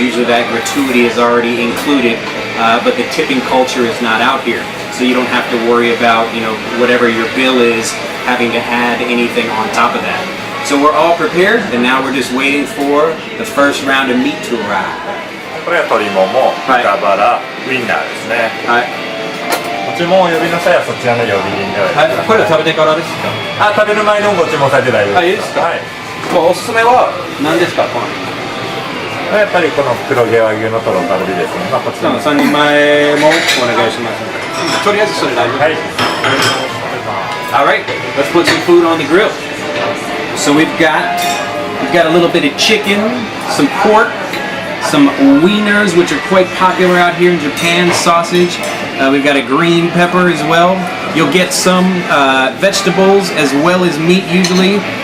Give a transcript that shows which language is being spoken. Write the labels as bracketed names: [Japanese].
[English] Usually that gratuity is already included, but the tipping culture is not out here. So you don't have to worry about, whatever your bill is, having to add anything on top of that. So we're all prepared, and now we're just waiting for the first round of meat to arrive. [Japanese] これは鶏もも、豚バラ、ウインナーですね。はい。ご注文をお呼びの際はそちらの呼び鈴でお願いします。これは食べてからですか？食べる前のご注文されて大丈夫です。いいですか？はい。おすすめは何ですか？やっぱりこの黒毛和牛のトロカルビですね。こちらの3人前もお願いします。とりあえずそれ大丈夫。はい。 [English] Alright, let's put some food on the grill. So we've got a little bit of chicken, some pork, some wieners, which are quite popular out here in Japan, sausage. We've got a green pepper as well. You'll get some vegetables as well as meat usually.